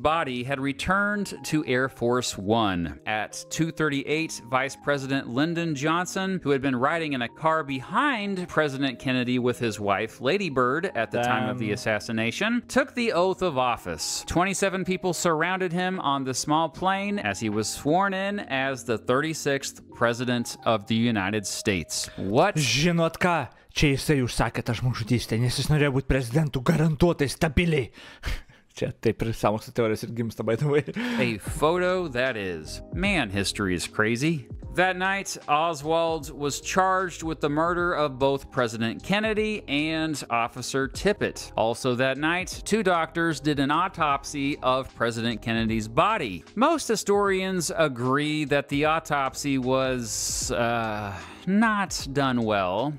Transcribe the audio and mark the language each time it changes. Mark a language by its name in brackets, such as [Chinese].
[English] body had returned to Air Force One. At 2:38, Vice President Lyndon Johnson, who had been riding in a car behind President Kennedy with his wife, Lady Bird, at the time of the assassination, took the oath of office. 27 people surrounded him on the small plane as he was sworn in as the 36th President of the United States. What? [Lithuanian] Žinot ką? Čia jisai užsakė tą žmogžudystę, nes jis norėjo būti prezidentu garantuotai stabiliai. Čia taip ir sąmokslo teorijos ir gimsta, [English] by the way. A photo that is. Man, history is crazy. That night, Oswald was charged with the murder of both President Kennedy and Officer Tippit. Also that night, 2 doctors did an autopsy of President Kennedy's body. Most historians agree that the autopsy was, not done well.